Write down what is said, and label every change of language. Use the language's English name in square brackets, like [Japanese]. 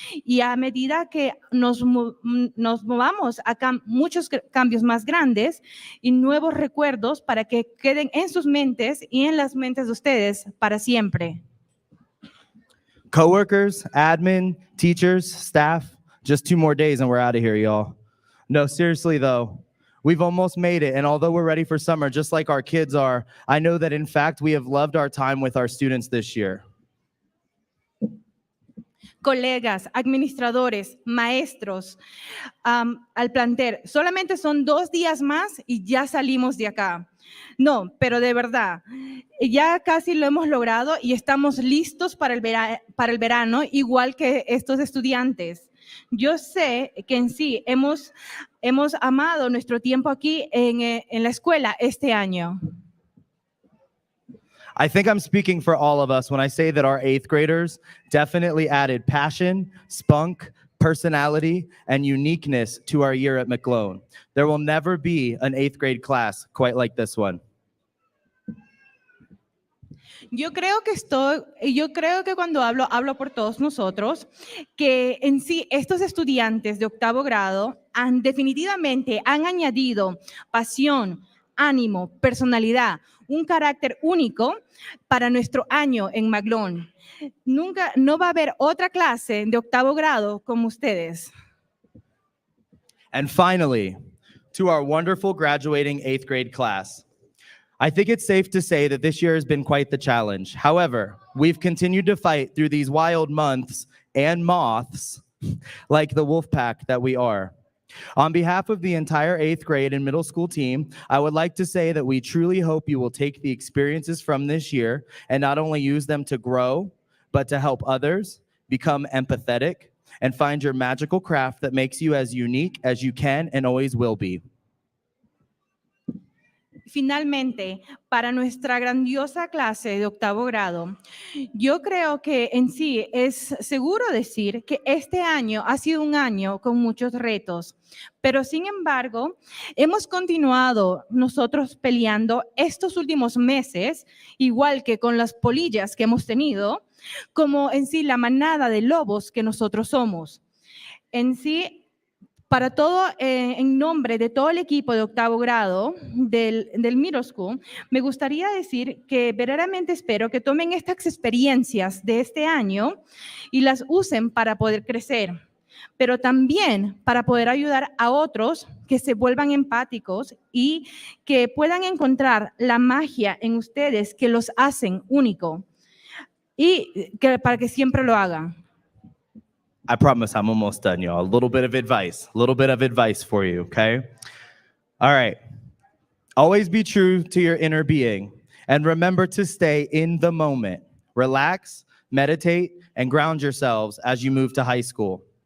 [Spanish] Y a medida que nos movamos a muchos cambios más grandes y nuevos recuerdos para que queden en sus mentes y en las mentes de ustedes para siempre. [English] Coworkers, admin, teachers, staff, just 2 more days and we're out of here, y'all. No, seriously though, we've almost made it. And although we're ready for summer, just like our kids are, I know that in fact, we have loved our time with our students this year. [Spanish] Colegas, administradores, maestros, al plantel, solamente son 2 días más y ya salimos de acá. No, pero de verdad, ya casi lo hemos logrado y estamos listos para el verano, igual que estos estudiantes. Yo sé que en sí hemos amado nuestro tiempo aquí en la escuela este año. [English] I think I'm speaking for all of us when I say that our 8th graders definitely added passion, spunk, personality, and uniqueness to our year at McLone. There will never be an 8th grade class quite like this one. [Spanish] Yo creo que cuando hablo por todos nosotros, que en sí estos estudiantes de octavo grado definitivamente han añadido pasión, ánimo, personalidad, un carácter único para nuestro año en Maglón. No va a haber otra clase de octavo grado como ustedes. [English] And finally, to our wonderful graduating 8th grade class. I think it's safe to say that this year has been quite the challenge. However, we've continued to fight through these wild months and moths like the wolf pack that we are. On behalf of the entire 8th grade and middle school team, I would like to say that we truly hope you will take the experiences from this year and not only use them to grow, but to help others, become empathetic, and find your magical craft that makes you as unique as you can and always will be. [Spanish] Finalmente, para nuestra grandiosa clase de octavo grado, yo creo que en sí es seguro decir que este año ha sido un año con muchos retos, pero sin embargo, hemos continuado nosotros peleando estos últimos meses, igual que con las polillas que hemos tenido, como en sí la manada de lobos que nosotros somos. En sí, para todo, en nombre de todo el equipo de octavo grado del [English] middle school, [Spanish] me gustaría decir que verdaderamente espero que tomen estas experiencias de este año y las usen para poder crecer, pero también para poder ayudar a otros que se vuelvan empáticos y que puedan encontrar la magia en ustedes que los hacen único y que para que siempre lo hagan. [English] I promise I'm almost done, y'all. A little bit of advice for you, okay? All right. Always be true to your inner being and remember to stay in the moment. Relax, meditate, and ground yourselves as you move to high school.